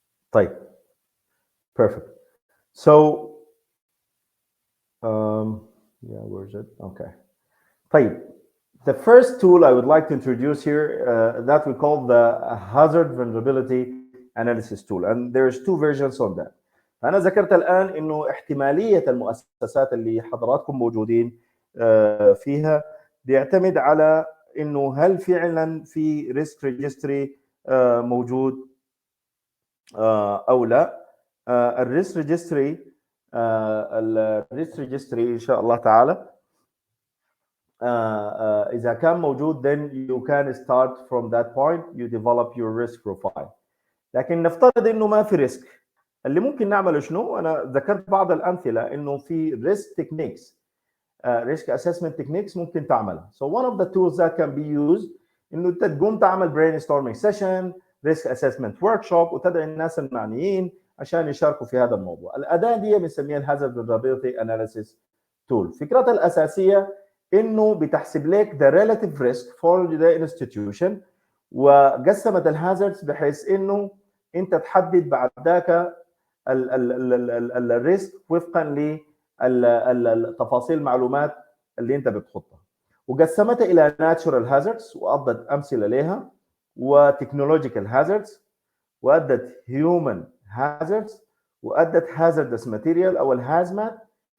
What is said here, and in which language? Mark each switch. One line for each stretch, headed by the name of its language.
English: طيب, perfect. So, yeah, where is it? Okay. طيب, the first tool I would like to introduce here that we call the hazard vulnerability analysis tool, and there's 2 versions on that.
Arabic: أنا ذكرت الآن إنه احتمالية المؤسسات اللي حضراتكم موجودين فيها بيعتمد على إنه هل فعلا في ريسك ريجستري موجود أو لا.
English: الريسك ريجستري
Arabic: إن شاء الله تعالى إذا كان موجود
English: then you can start from that point, you develop your risk profile.
Arabic: لكن نفترض إنه ما في ريسك، اللي ممكن نعمله شنو؟ أنا ذكرت بعض الأمثلة إنه في
English: risk techniques, risk assessment techniques
Arabic: ممكن تعملها.
English: So one of the tools that can be used
Arabic: إنه أنت تقوم تعمل brainstorming session, risk assessment workshop، وتدعي الناس المعنيين عشان يشاركوا في هذا الموضوع. الأداة دي بنسميها hazard vulnerability analysis tool. فكرتها الأساسية إنه بتحسب لك
English: the relative risk for the institution،
Arabic: وقسمت الهازاردز بحيث إنه أنت تحدد بعد ذاك الريسك وفقا للتفاصيل المعلومات اللي أنت بتحطها، وقسمتها إلى natural hazards وأعطت أمثلة لها، وتكنولوجيكال hazards، وأدت human hazards، وأدت hazardous material أو الهازمات.